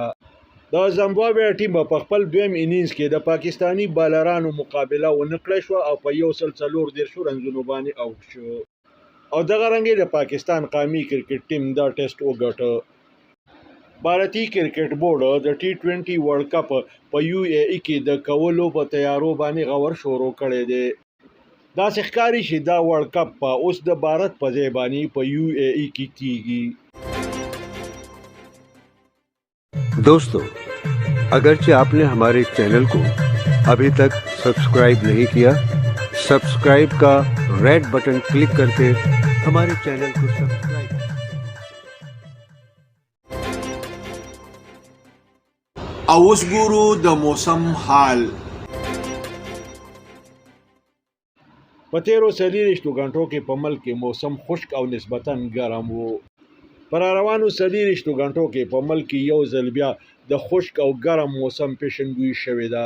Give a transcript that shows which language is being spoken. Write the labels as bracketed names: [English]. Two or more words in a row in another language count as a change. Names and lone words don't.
[Pashto] د زمبابوې ټیم په خپل دویم انینګز کې د پاکستانی بالرانو مقابله ونکړه شو او په 140 رنزونو باندې اوټ شو او دغه رنګې د پاکستان قومي کرکټ ټیم دا ټیسټ وګټه. بھارتی کرکټ بورډ د T20 ورلد کپ په UAE کې د کولو په تیارو باندې غور شروع کړی دی. داسې ښکاري چې دا ورلد کپ په اوس د بھارت په ځای باندې په UAE کې کیږي. [Urdu] دوستوں، اگرچہ آپ نے ہمارے چینل کو ابھی تک سبسکرائب نہیں کیا، سبسکرائب کا [English] red button [Urdu] کلک کرکے ہمارے چینل کو سبسکرائب. [Pashto] اوس ګورو د موسم حال. په تیرو 24 غنټو کې په ملک کې موسم خشک او نسبتاً ګرم و. پر روانو 24 غنټو کې په ملک کې یو ځل بیا د خشک او ګرم موسم پیشنګویي شوې ده.